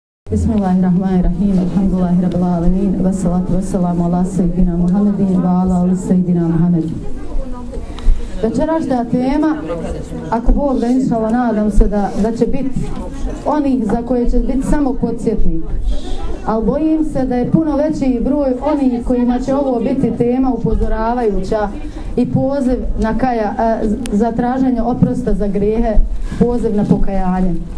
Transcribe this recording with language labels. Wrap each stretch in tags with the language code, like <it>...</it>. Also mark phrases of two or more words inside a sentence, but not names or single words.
<ar>بسم الله الرحمن الرحيم الحمد لله رب العالمين والصلاة والسلام على سيدنا محمد وعلى آل سيدنا محمد.</ar> <bs>Večerašnja tema, ako Bog da inšala, nadam se da će biti onih za koje će biti samo podsjetnik. Ali bojim se da je puno veći broj onih kojima će ovo biti tema upozoravajuća i poziv na za traženje oprosta za grijehe, poziv na pokajanje.</bs>